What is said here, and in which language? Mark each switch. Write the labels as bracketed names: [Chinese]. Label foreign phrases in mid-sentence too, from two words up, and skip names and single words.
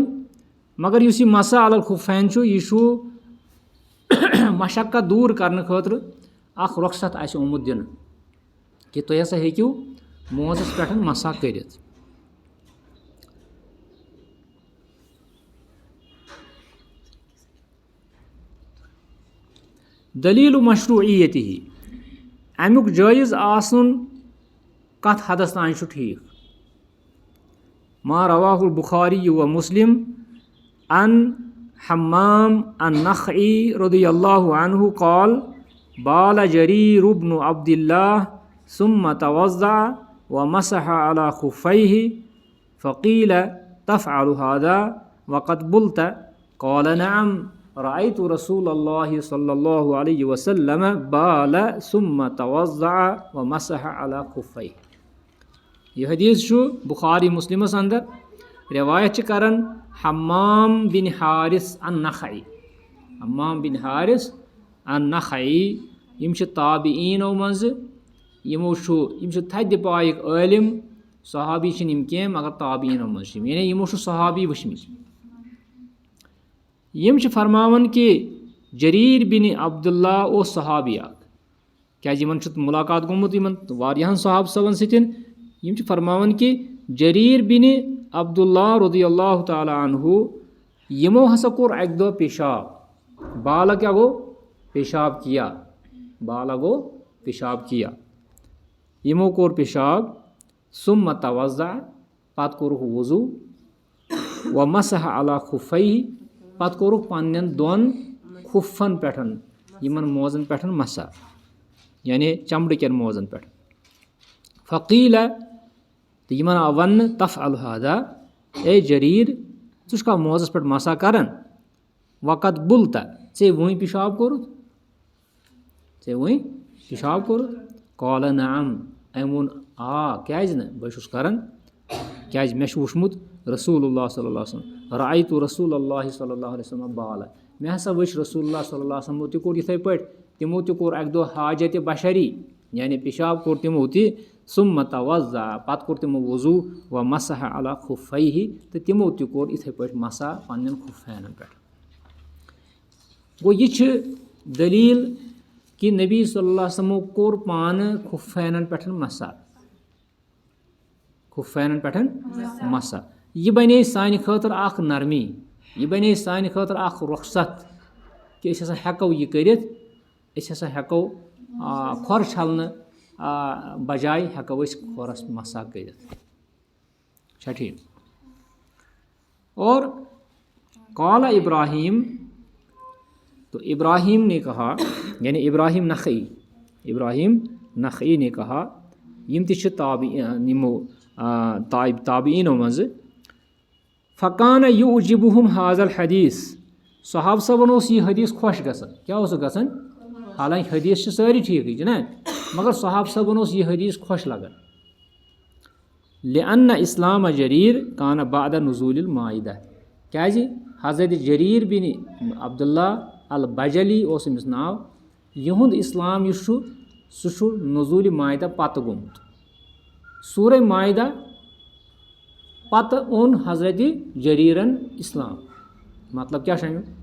[Kashmiri] مگر یُس یہِ [Arabic] مسح علی الخُفَّین [Kashmiri] چھُ یہِ چھُ مشقت دوٗر کرنہٕ خٲطرٕ اکھ رۄخصت اَسہِ آمُت دِنہٕ کہِ تُہۍ ہسا ہیٚکِو موزس پٮ۪ٹھ مسح کٔرِتھ. دلیٖل مشروٗعیتہِ امیُک جٲیز آسُن کتھ حدس تانۍ چھُ ٹھیٖک. [Arabic] ما رواہ البخاری و مسلم عن حمام النخعی رضی اللہ عنہ قال بال جریر بن عبد اللہ ثم توضع ومسح على خفيه فقيل تفعل هذا وقد بلت قال نعم رأيت رسول الله صلى الله عليه وسلم بال ثم توضع ومسح على خفيه. [Kashmiri] یہِ حدیٖث چھُ بخاری مسلمس اندر. رِوایت چھِ کران حمام بن حارث النخعی. حمام بن حارث النخعی یِم چھِ تابعیٖنو منٛزٕ. یِم چھِ تھدِ پایِکۍ عٲلِم. صحابی چھِنہٕ یِم کینٛہہ مگر تابعیٖنو منٛز چھِ یِم یعنی یِمو چھُ صحابی وٕچھمٕتۍ. یِم چھِ فرماوان کہِ جریٖر بِن عبداللہ اوس صحابی اکھ. کیازِ یِمن چھُ مُلاقات گوٚمُت یِمن واریاہن صحابہٕ صٲبن سۭتۍ. یِم چھِ فرماوان کہِ جریٖر بِن عبداللہ [Arabic] رضی اللہ تعالیٰ عنہ [Kashmiri] یِمو ہسا کوٚر اکہِ دۄہ پیشاب. بالا کیاہ گوٚو پیشاب کیا. بالا گوٚو پیشاب کیا. یِمو کوٚر پیشاب. [Arabic] ثم توضع [Kashmiri] پتہٕ کوٚرُکھ وضوٗ. [Arabic] ومسح علی خفیہ [Kashmiri] پتہٕ کوٚرُکھ پننٮ۪ن دۄن خُفن پٮ۪ٹھ یِمن موزن پٮ۪ٹھ مسا یعنی چمڑٕ کٮ۪ن موزن پٮ۪ٹھ فقیٖلا تہٕ یِمن آو وننہٕ [Arabic] تفعل ہادا [Kashmiri] اے جریٖر ژٕ چھُکھا موزس پٮ۪ٹھ مسا کران [Arabic] وقت بُلتا [Kashmiri] ژےٚ وۄنۍ پِشاب کوٚرُتھ [Arabic] قالا نعم [Kashmiri] أمۍ ووٚن آ کیازِ نہٕ بہٕ چھُس کران کیازِ مےٚ چھُ وٕچھمُت رسول اللہ [Arabic] صلی اللہ علیہ وسلم رأیتُ [Kashmiri] رسول اللہ [Arabic] صلی اللہ علیہ وسلم بالا [Kashmiri] مےٚ ہسا وٕچھ رسول اللہ [Arabic] صلی اللہ علیہ وسلمو [Kashmiri] تہِ کوٚر یِتھٕے پٲٹھۍ تِمو تہِ کوٚر اکہِ دۄہ حاجتِ بشری یعنی پِشاب کوٚر تِمو تہِ [Arabic] ثُمَّ توضا [Kashmiri] پتہٕ کوٚر تِمو وضوٗ [Arabic] و مسح علی خُفیہ [Kashmiri] تہٕ تِمو تہِ کوٚر یِتھٕے پٲٹھۍ مسا پننٮ۪ن خُفینن پٮ۪ٹھ گوٚو یہِ چھِ دٔلیٖل کہِ نبی [Arabic] صلی اللہ علیہ وسلمو [Kashmiri] کوٚر پانہٕ خُفینن پٮ۪ٹھ مسا یہِ بنے سانہِ خٲطرٕ اکھ نرمی یہِ بنے سانہِ خٲطرٕ اکھ رۄخصت کہِ أسۍ ہسا ہٮ۪کو یہِ کٔرِتھ أسۍ ہسا ہٮ۪کو کھۄر چھلنہٕ بجاے ہٮ۪کو أسۍ کھۄرس مسا کٔرِتھ چھا ٹھیٖک [Urdu] اور قال ابراہیم تو ابراہیم نے کہا یعنی ابراہیم نخعی نے کہا [Kashmiri] یِم تہِ چھِ یِمو تابعیٖنو منٛزٕ [Arabic] فکانہ یُعجبُہُم حاظ الحدیٖث [Kashmiri] صحابہٕ صٲبن اوس یہِ حدیٖث خۄش گژھان کیٛاہ اوسُکھ گژھان حالانکہِ حدیٖث چھِ سٲری ٹھیٖکٕے نا مگر صحابہٕ صٲبن اوس یہِ حدیٖث خۄش لگان [Arabic] لِأنَّ اِسلامَ جریٖر کانہ بعد نزوٗلِ المائدہ [Kashmiri] کیازِ حضرت جریٖر بِن عبداللہ البجلی اوس أمِس ناو یِہُنٛد اِسلام یُس چھُ سُہ چھُ نزوٗلِ مائدہ پتہٕ گوٚمُت سورہ مائدہ پتہٕ اوٚن حضرت جریٖرن اِسلام مطلب کیٛاہ چھُ امیُک